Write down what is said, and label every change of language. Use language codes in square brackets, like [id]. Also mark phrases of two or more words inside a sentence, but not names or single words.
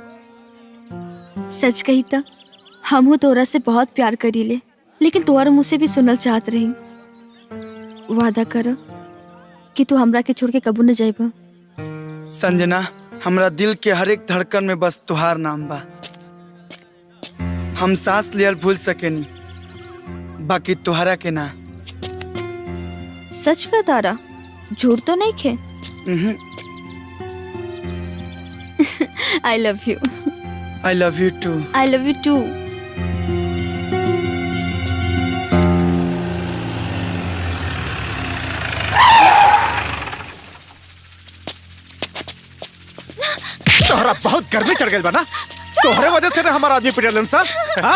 [bho] सच कही त हमहू तोरा से बहुत प्यार करीले लेकिन तोहर मुँह से भी सुनल चाहत रही वादा कर कि तू हमरा के छोड़ के कबू न जाइबा संजना हमरा दिल के हर एक धड़कन में बस तुहार नाम बा हम सांस लियल भूल सकेनी बाकी तुहरा के ना सच का तारा झूठ तो नहीं खे [en] I love you I love you too I love you too [bho] तोहरा बहुत गर्मी चढ़ गई बना तोहरे वजह से ना हमारा आदमी पिटलन सा हाँ?